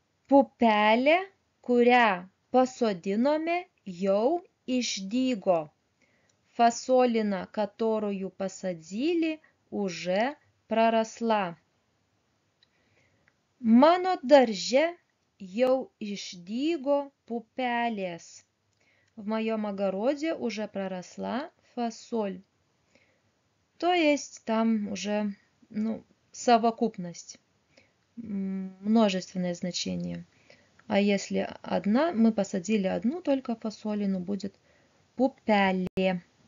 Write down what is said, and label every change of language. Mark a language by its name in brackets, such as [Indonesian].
[Lithuanian] Pupelė, kurią pasodinome, jau išdygo. [Russian] Фасолина, которую посадили, уже проросла. [Lithuanian] Mano darže jau išdygo pupelės. [Russian] В моем огороде уже проросла фасоль. То есть там уже совокупность, множественное значение. А если одна, мы посадили одну только фасолину, будет пупеле.